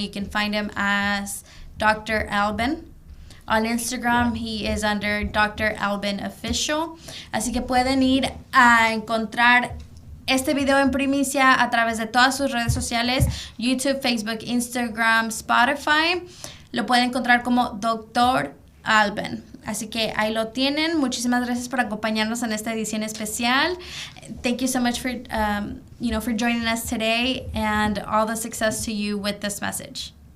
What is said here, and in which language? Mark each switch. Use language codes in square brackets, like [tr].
[en] You can find him as Dr. Alban. On Instagram, he is under Dr. Alban Official. [es] Así que pueden ir a encontrar este video en primicia a través de todas sus redes sociales, YouTube, Facebook, Instagram, Spotify. Lo pueden encontrar como Dr. Alban. Así que ahí lo tienen. Muchísimas gracias por acompañarnos en esta edición especial. [en] Thank you so much for, for joining us today, and all the success to you with this message.